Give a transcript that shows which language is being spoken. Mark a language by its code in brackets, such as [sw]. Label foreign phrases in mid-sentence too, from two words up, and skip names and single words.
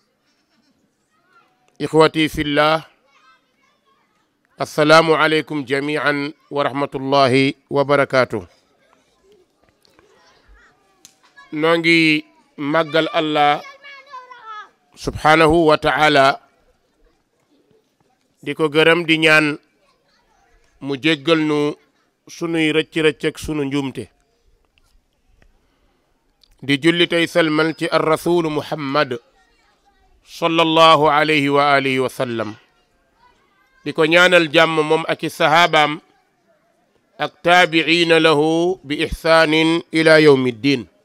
[ar] إخوتي في الله، السلام عليكم جميعا ورحمة الله وبركاته. [wo] ñu ngi magal [ar] الله سبحانه وتعالى [wo] diko gërëm di ñaan mu jéggal nu sunuy rëcc-rëcc ak sunu njuumte, di julli tey salmal ci [ar] الرسول محمد صلى الله عليه وعلى آله وسلم, [wo] di ko ñaanal jàmm moom ak i sahabaam ak [ar] تابعين له بإحسان إلى يوم الدين.